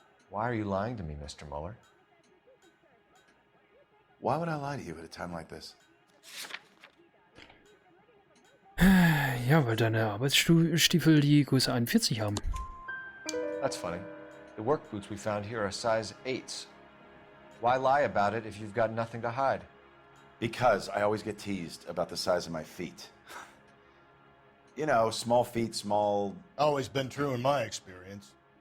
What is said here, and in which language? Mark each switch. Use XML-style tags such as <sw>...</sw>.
<en>Why are you lying to me, Mr. Muller? Why would I lie to you at a time like this?</en> <de>Ja, weil deine Arbeitsstiefel die Größe 41 haben.</de> <en>That's funny. The work boots we found here are size 8s. Why lie about it if you've got nothing to hide? Because I always get teased about the size of my feet. You know, small feet, small... Always been true in my experience.</en>